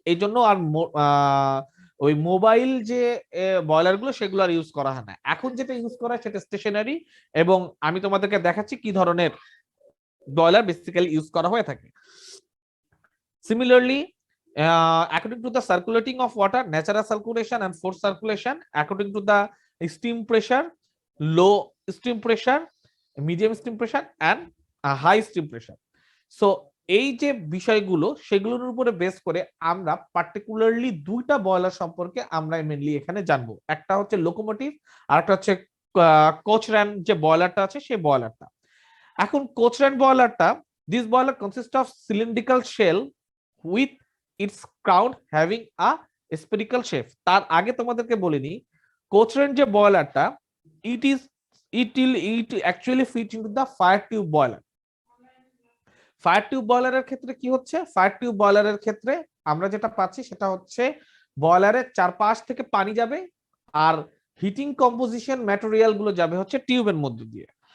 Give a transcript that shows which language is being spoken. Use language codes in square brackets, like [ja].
[bn] এই জন্য আর ওই মোবাইল যে বয়লার গুলো সেগুলো আর ইউজ করা হয় না। এখন যেটা ইউজ করা হয় সেটা স্টেশনারি, এবং আমি তোমাদেরকে দেখাচ্ছি কি ধরনের বয়লার বেসিক্যালি ইউজ করা হয়ে থাকে। [en] Similarly, according to the circulating of water, natural circulation and forced circulation, according to the steam pressure, low steam pressure, medium steam pressure, and high steam pressure. [bn] So এই যে বিষয়গুলো সেগুলোর উপরে base করে আমরা পার্টিকুলারলি 2টা বয়লার সম্পর্কে আমরা মেইনলি এখানে জানবো। একটা হচ্ছে লোকোমোটিভ, আর একটা হচ্ছে কোচরান যে বয়লারটা আছে সেই বয়লারটা। এখন কোচরান বয়লারটা, this boiler consist of cylindrical shell with its crown having a spherical shape. তার আগে তোমাদেরকে বলিনি, কোচরান যে বয়লারটা, [en] it actually fit into the fire tube boiler. [bn] Fire tube বয়লারের ক্ষেত্রে কি হচ্ছে, ফায়ার টিউব বয়লারের ক্ষেত্রে আমরা যেটা পাচ্ছি সেটা হচ্ছে বয়লারের চারপাশ থেকে পানি যাবে, আর হিটিং কম্পোজিশন ম্যাটেরিয়াল গুলো যাবে হচ্ছে টিউবের মধ্যে দিয়ে।